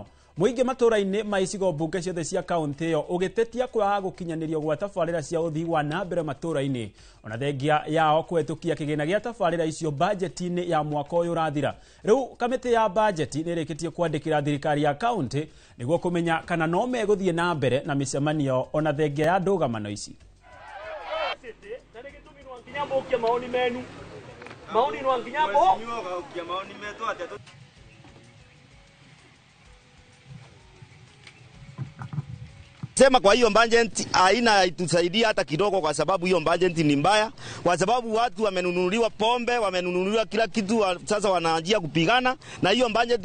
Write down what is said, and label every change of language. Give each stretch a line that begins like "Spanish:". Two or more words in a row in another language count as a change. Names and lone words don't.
Kikuyu: Mũingĩ matũra-inĩ ma icigo mbunge ciothe cia kaunti ĩyo ũgĩtetia kwaga gũkinyanĩrio gwa tabarĩra cia ũthii wa na mbere matũra-inĩ, ona thengia yao kũhetũkia kĩgĩna gĩa tabarĩra icio budget-inĩ ya mwaka ũyũ ũrathira. Rĩu kamĩtĩ ya budget nĩrĩkĩtie kwandĩkĩra thirikari ya kaunti nĩguo kũmenya kana no megũthiĩ na mbere na mĩcemanio ona thengia ya ndũgamano ici.
Swahili: Sema kwa hiyo budget haina itusaidia hata kidogo, kwa sababu hiyo budget ni mbaya, kwa sababu watu wamenunuliwa pombe, wamenunuliwa kila kitu, sasa wanaanjia kupigana na hiyo budget.